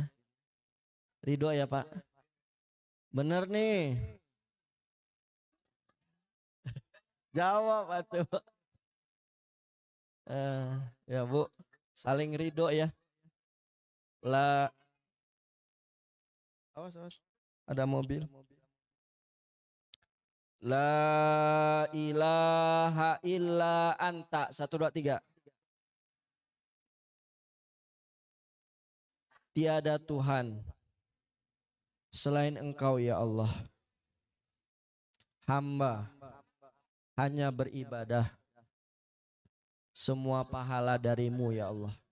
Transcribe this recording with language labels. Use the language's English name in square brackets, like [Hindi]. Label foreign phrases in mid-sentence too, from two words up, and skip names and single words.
[Indonesian] Ridho ya Pak? Bener nih. Jawab atuh. Ya Bu, saling ridho ya. Lah. Awas, awas. Ada mobil. [Arabic] لا إله إلا أنت. 1, 2, 3. [Indonesian] Tiada Tuhan selain Engkau ya Allah. Hamba hanya beribadah. Semua pahala darimu ya Allah.